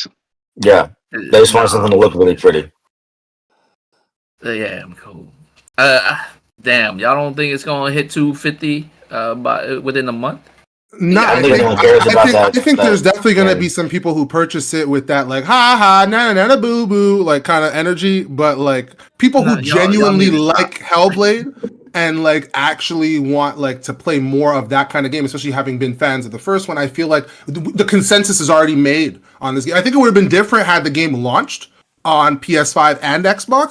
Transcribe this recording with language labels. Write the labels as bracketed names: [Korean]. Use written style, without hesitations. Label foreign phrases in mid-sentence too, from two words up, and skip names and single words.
[English] Yeah. They just want something to look really pretty. Yeah, I'm cool. Damn, y'all don't think it's gonna hit 250 within a month? No, I think there's definitely going to be some people who purchase it with that like ha ha na na na boo boo like kind of energy, but like people who genuinely like Hellblade and like actually want like to play more of that kind of game, especially having been fans of the first one. I feel like the consensus is already made on this game. I think it would have been different had the game launched on PS5 and Xbox.